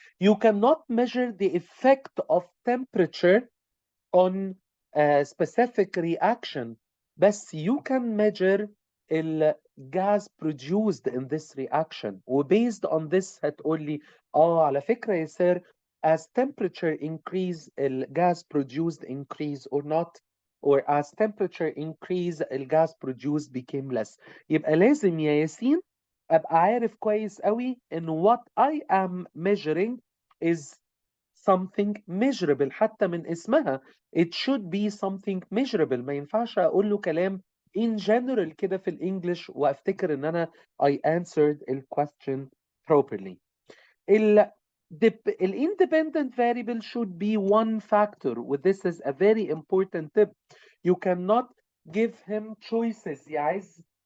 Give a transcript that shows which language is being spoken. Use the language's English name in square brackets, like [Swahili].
[English] You cannot measure the effect of temperature on a specific reaction, بس you can measure gas produced in this reaction. وبased on this [Arabic] هتقول لي على فكرة يا سير, [English] as temperature increase gas produced increase or not, or as temperature increase gas produced became less. [Arabic] يبقى لازم يا ياسين ابقى عارف كويس قوي ان [English] what I am measuring is something measurable. [Arabic] حتى من اسمها [English] it should be something measurable. [Arabic] ما ينفعش اقول له كلام [English] in general [Arabic] كده في الانجليش وافتكر ان انا [English] I answered the question properly. The independent variable should be one factor. With this is a very important tip. You cannot give him choices يا عز.